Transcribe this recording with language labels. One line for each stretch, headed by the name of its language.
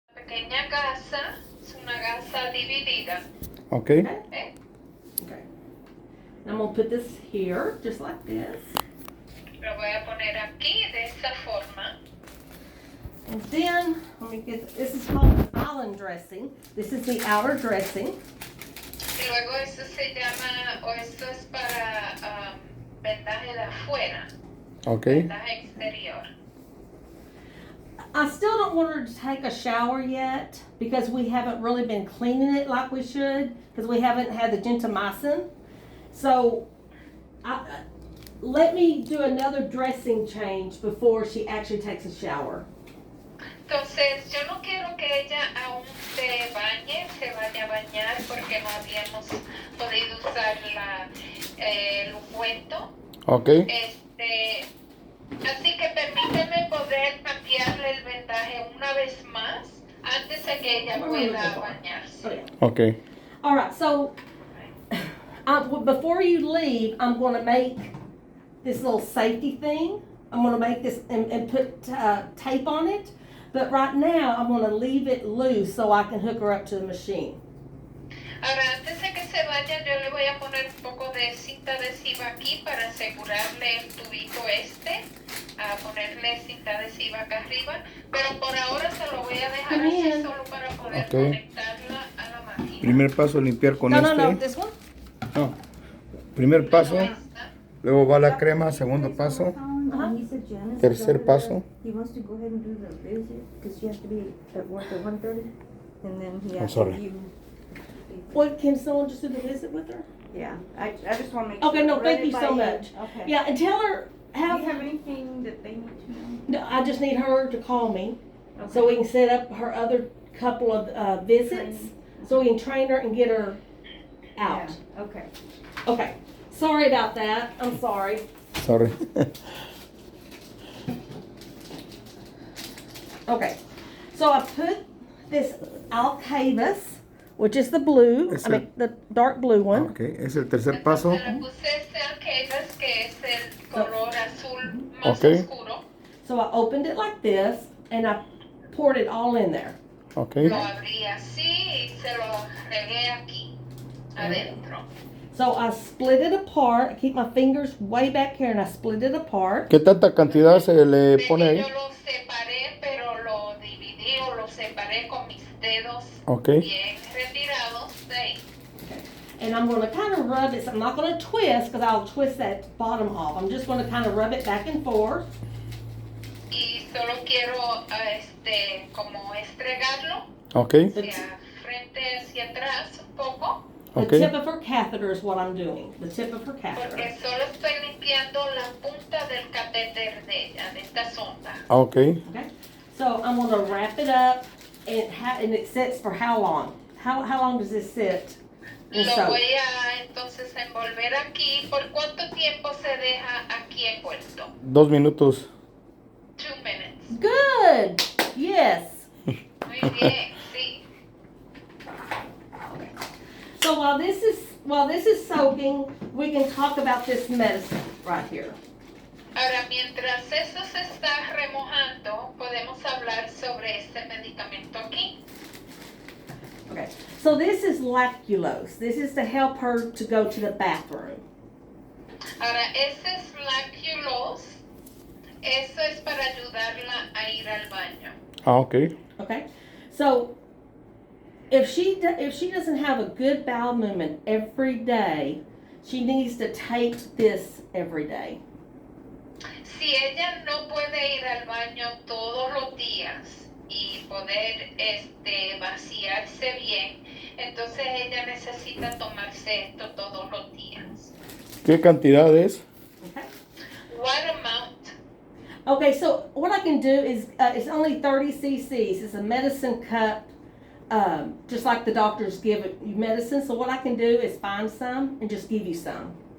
Spanish: pequeña gasa, es una gasa dividida.
English: Okay. ¿Eh? Okay. I'm going to put this here, just like this.
Spanish: Lo voy a poner aquí de esta forma.
English: And then, let me get, this is called the island dressing. This is the outer dressing.
Spanish: Y luego esto se llama, o esto es para vendaje de afuera,
English: Okay.
Spanish: vendaje exterior.
English: I still don't want her to take a shower yet because we haven't really been cleaning it like we should because we haven't had the gentamicin. So, let me do another dressing change before she actually takes a shower.
Spanish: Entonces, yo no quiero que ella aún se bañe, se vaya a bañar porque no habíamos podido usar el ungüento.
English: Okay.
Spanish: Así que permíteme poder cambiarle el vendaje una vez más antes de que ella pueda bañarse.
English: Okay. All right, so before you leave, I'm going to make this little safety thing. I'm going to make this and put tape on it. But right now, I'm going to leave it loose so I can hook her up to the machine.
Spanish: Ahora, antes de que se vaya, yo le voy a poner un poco de cinta adhesiva aquí para asegurarle el tubito a ponerle cinta adhesiva acá arriba, pero por ahora se lo voy a dejar así solo para poder conectarla a la máquina. Primer paso, limpiar con
English: No, this one? No.
Spanish: Primer paso, luego va la crema, segundo paso, tercer paso.
English: He wants to go ahead and do the visit because she has to be at work at 1:30, and then he has sorry. you. What, can someone just do the visit with her? Yeah, I just want to make Okay, sure. no, Run thank it you by so much. Okay. Yeah, and tell her, Do you have anything that they need to know? No, I just need her to call me so we can set up her other couple of visits so we can train her and get her out. Yeah, okay. Okay. Sorry about that. I'm sorry. Sorry. Okay. So I put this Alcavis, which is the blue, the dark blue one.
Spanish: Okay, es el tercer paso. Entonces le puse este Alcavis, que es el color azul más
English: Okay.
Spanish: oscuro.
English: So I opened it like this and I poured it all in there. Okay.
Spanish: Lo abrí así y se lo regué aquí, adentro.
English: So I split it apart. I keep my fingers way back here and I split it apart.
Spanish: ¿Qué tanta cantidad se le pone ahí? Yo lo separé, pero lo dividí o lo separé con mis dedos
English: Okay.
Spanish: bien retirados de ahí.
English: And I'm going to kind of rub it. So I'm not going to twist because I'll twist that bottom off. I'm just going to kind of rub it back and forth.
Spanish: Y solo quiero como estregarlo
English: Okay.
Spanish: hacia frente, hacia atrás un poco,
English: The Okay. tip of her catheter is what I'm doing. The tip of her catheter.
Spanish: porque solo estoy limpiando la punta del catéter de ella, de esta sonda.
English: Okay. Okay. So I'm going to wrap it up and it sits for how long? How long does this sit? in
Spanish: Lo
English: soap?
Spanish: voy a entonces envolver aquí. ¿Por cuánto tiempo se deja aquí envuelto? 2 minutos.
English: 2 minutes. Good. Yes.
Spanish: Muy bien, sí.
English: So while this is soaking, we can talk about this medicine right here.
Spanish: Ahora, mientras eso se está remojando, podemos hablar sobre este medicamento aquí.
English: Okay. So this is lactulose. This is to help her to go to the bathroom.
Spanish: Ahora, ese es lactulose. Eso es para ayudarla a ir al baño.
English: Okay. Okay. So if she doesn't have a good bowel movement every day, she needs to take this every day.
Spanish: Si ella no puede ir al baño todos los días y poder vaciarse bien, entonces ella necesita tomarse esto todos los días. ¿Qué cantidad es?
English: Okay. What amount? Okay, so what I can do is it's only 30 cc's. It's a medicine cup, just like the doctors give you medicine. So what I can do is find some and just give you some.